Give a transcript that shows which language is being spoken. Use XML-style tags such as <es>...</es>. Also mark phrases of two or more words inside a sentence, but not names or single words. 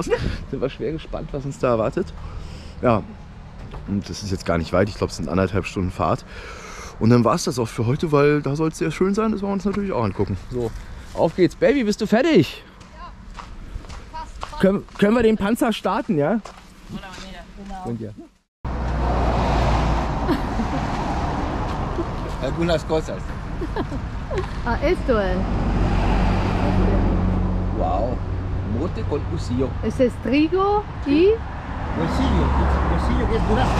<de>Sind wir schwer gespannt, was uns da erwartet. Ja, und das ist jetzt gar nicht weit, ich glaube es sind 1,5 Stunden Fahrt. Und dann war es das auch für heute, weil da soll es sehr schön sein, das wollen wir uns natürlich auch angucken. So, auf geht's. Baby, bist du fertig? Ja, fast. Können wir den Panzer starten, ja? Und ja.</de> <es>Algunas cosas. Esto es. Wow. Mote con cusillo. Ese es trigo y... Cusillo que es durazno.</es>